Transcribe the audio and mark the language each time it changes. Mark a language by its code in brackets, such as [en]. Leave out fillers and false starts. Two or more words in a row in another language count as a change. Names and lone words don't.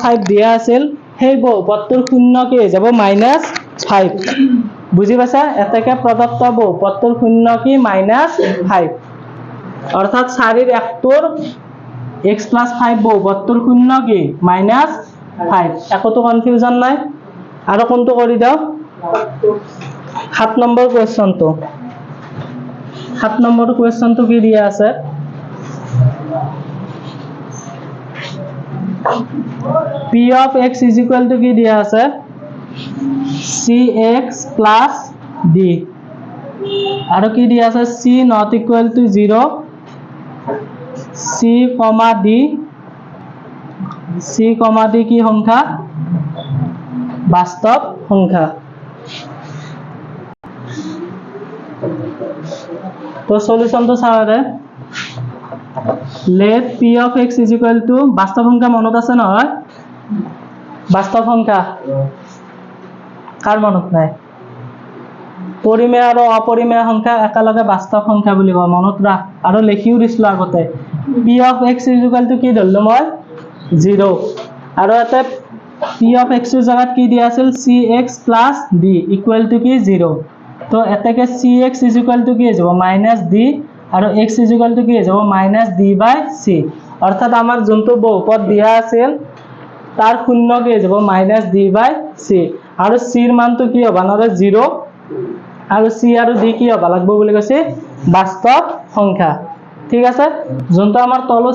[as] plus 5 দিয়া আছিল সেই বহুপদটোৰ শূন্য কি হৈ যাব -5 বুজি পাইছা এটাকে প্ৰদত্ত বহুপদটোৰ শূন্য কি -5 অৰ্থাৎ 4 ৰ 1টোৰ x + 5 বহুপদটোৰ শূন্য কি -5 একোটো কনফিউজন নাই আৰু কোনটো কৰি দাও 7 নম্বৰ কোৱেশ্চনটো 7 নম্বৰ কোৱেশ্চনটো কি দিয়া আছে [en] p of x is equal to [as] কি দিয়া আছে [en] cx plus d [as] আৰু কি দিয়া আছে [en] c not equal to 0 [as] c, d c, d কি সংখ্যা বাস্তৱ সংখ্যা তো সলিউশনটো চাওঁৰে [en] let p of x is equal to [as] বাস্তৱ সংখ্যা মনত আছে নহয় বাস্তৱ সংখ্যা কাৰ মনত নাই পৰিমেয় আৰু অপৰিমেয় সংখ্যা একেলগে বাস্তৱ সংখ্যা বুলি কয় মনত ৰাখ আৰু লিখিও দিছিলো আগতে [en] p of x is equal to [as] কি ধৰিলো মই 0 আৰু এটা p of x ৰ জাগাত কি দিয়া আছিল [en] cx plus d equal to [as] কি 0 তো এটাকে [en] cx is equal to [as] কি হৈ যাব -d আৰু [en] x is equal to [as] কি হৈ যাব -d/c অৰ্থাৎ আমাৰ যোনটো বহুপদ দিয়া আছিল তাৰ শূন্য কি হৈ যাব -d/c আৰু c ৰ মানটো কি হ'ব নৰে 0 আৰু c আৰু d কি হ'ব লাগিব বুলি কৈছে বাস্তৱ সংখ্যা ঠিক আছে যোনটো আমাৰ তলত